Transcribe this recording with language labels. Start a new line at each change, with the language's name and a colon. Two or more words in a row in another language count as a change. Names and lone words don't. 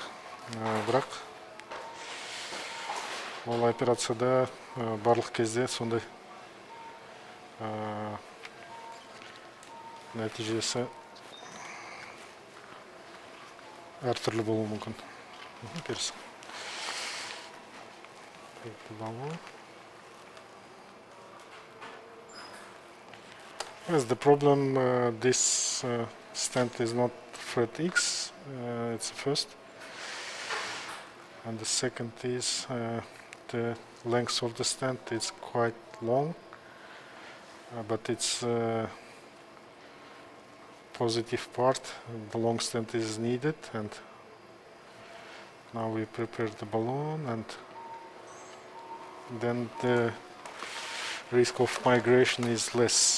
Kazakh: Бірақ ол операцияда барлық кезде сондай нәтижесі әртүрлі болуы мүмкін. Теріс.
English: Yes, the problem this stent is not thread X, it's the first. And the second is the length of the stent is quite long, but it's positive part, the long stent is needed, and now we prepare the balloon, and then the risk of migration is less.